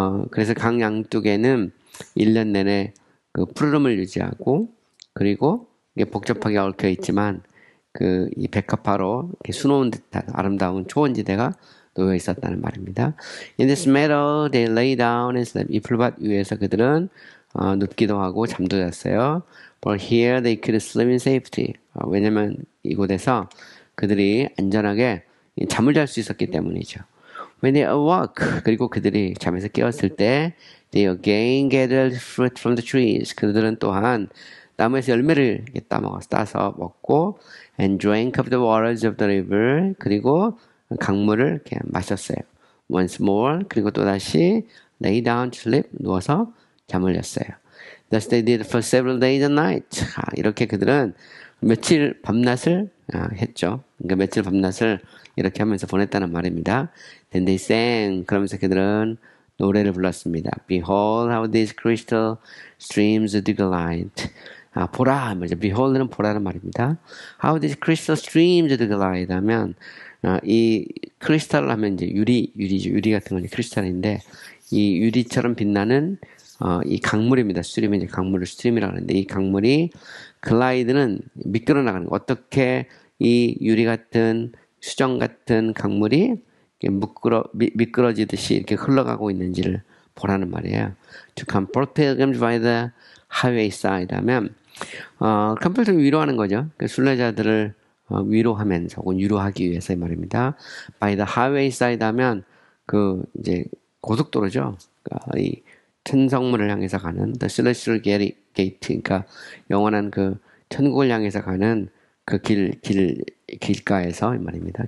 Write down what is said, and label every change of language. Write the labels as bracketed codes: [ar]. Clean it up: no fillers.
[ko] 그래서 강 양쪽에는 1년 내내 푸르름을 유지하고, 그리고 이게 복잡하게 얽혀 있지만 이 백합화로 수놓은 듯한 아름다운 초원지대가 놓여 있었다는 말입니다. [en] In this meadow they lay down and slept. [ko] 이 풀밭 위에서 그들은 눕기도 하고 잠도 잤어요. [en] But here they could sleep in safety. [ko] 왜냐면 이곳에서 그들이 안전하게 잠을 잘 수 있었기 때문이죠. [en] When they awoke, [ko] 그리고 그들이 잠에서 깨었을 때 [en] they again gathered fruit from the trees. [ko] 그들은 또한 나무에서 열매를 따서 먹고 [en] and drank of the waters of the river. [ko] 그리고 강물을 이렇게 마셨어요. [en] Once more, [ko] 그리고 또다시 [en] lay down to sleep, [ko] 누워서 잠을 잤어요. [en] Thus they did for several days and nights. [ko] 이렇게 그들은 며칠 밤낮을 했죠. 그러니까 며칠 밤낮을 이렇게 하면서 보냈다는 말입니다. [en] Then they sang. [ko] 그러면서 그들은 노래를 불렀습니다. [en] Behold how these crystal streams do glide. [ko] 보라 말이죠. Behold는 보라는 말입니다. [en] How these crystal streams do glide [ko] 하면 이 크리스탈 하면 이제 유리죠. 유리 같은 건 크리스탈인데 이 유리처럼 빛나는 이 강물입니다. 스트림은 이제 강물을 스트림이라고 하는데 이 강물이 글라이드는 미끄러 나가는 거. 어떻게 이 유리 같은 수정 같은 강물이 미끄러지듯이 이렇게 흘러가고 있는지를 보라는 말이에요. [en] To comfort pilgrims by the highway side [ko] 하면 컴플트를 위로하는 거죠. 그 순례자들을 위로하면서 혹은 유로하기 위해서의 말입니다. [en] By the highway side [ko] 하면 그 이제 고속도로죠. 그러니까 이 천성문을 향해서 가는 [en] the celestial gate, [ko] 그러니까 영원한 그 천국을 향해서 가는 그 길가에서 이 말입니다.